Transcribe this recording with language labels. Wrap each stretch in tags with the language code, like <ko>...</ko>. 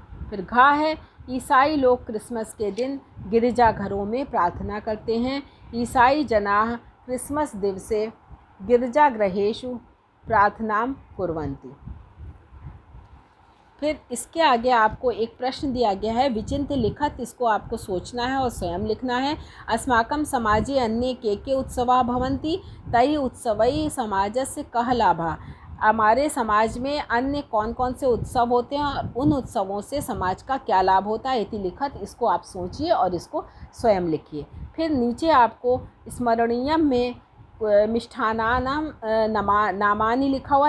<hi>फिर घा है ईसाई लोग क्रिसमस के दिन गिरजाघरों में प्रार्थना करते हैं,</hi> <sa>ईसाई जनाह क्रिसमस दिवसे गिरजागृहेषु प्रार्थनाम कुर्वन्ति।</sa> <hi>फिर इसके आगे आपको एक प्रश्न दिया गया है</hi> <sa>विचिन्त्य लिखत,</sa> <hi>इसको आपको सोचना है और स्वयं लिखना है।</hi> <sa>अस्माकं समाजे अन्ये के उत्सवाः भवन्ति, तैः उत्सवैः समाजस्य कः लाभः।</sa> <hi>हमारे समाज में अन्य कौन कौन से उत्सव होते हैं और उन उत्सवों से समाज का क्या लाभ होता है,</hi> <sa>इति लिखत।</sa> <hi>इसको आप सोचिए और इसको स्वयं लिखिए। फिर नीचे आपको स्मरणीयम में मिष्ठानानाम नामानि लिखा हुआ।</hi>